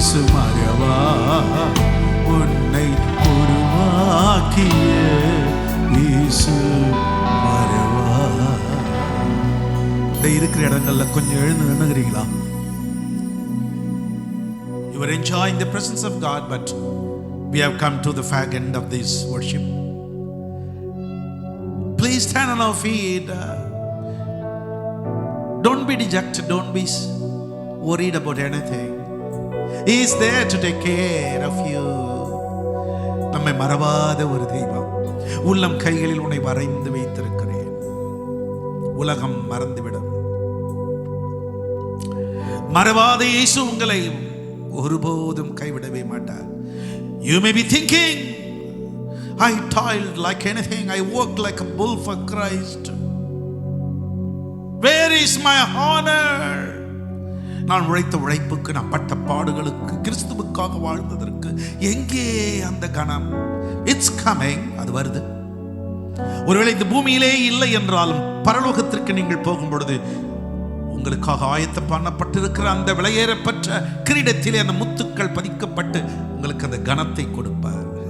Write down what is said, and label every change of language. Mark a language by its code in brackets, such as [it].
[ta] மறவா உன்னை உருவாக்கிய இயேசு மறவா. இருக்கிற இடங்கள்ல கொஞ்சம் எழுந்து நின்னுகிறீங்களா? [en] You are enjoying the presence of God, but we have come to the fag end of this worship. Please stand on our feet. Don't be dejected, don't be worried about anything. He is there to take care of you. [ta] நம்மை மறவாத ஒரு தெய்வம். உள்ளம் கைகளில் உன்னை வரைந்து வைத்திருக்கிறேன். உலகம் மறந்துவிடும். மறவாத இயேசு உங்களை ஒருபோதும் கைவிடவே மாட்டார். [en] You may be thinking, I toiled like anything, I worked like a bull for Christ. Where is my honor? [ta] நான் உழைத்த உழைப்புக்கு, நான் பட்ட பாடுகளுக்கு, கிறிஸ்துவுக்காக வாழ்ந்ததற்கு எங்கே அந்த கணம்? [en] it's coming, [ta] அது வருது. ஒருவேளை இந்த பூமியிலே இல்லை என்றாலும் பரலோகத்திற்கு நீங்கள் போகும் பொழுது உங்களுக்காக ஆயத்த பண்ணப்பட்டிருக்கிற அந்த விலையேறப்பட்ட கிரீடத்திலே அந்த முத்துக்கள் பதிக்கப்பட்டு உங்களுக்கு அந்த கனத்தை கொடுப்பார்.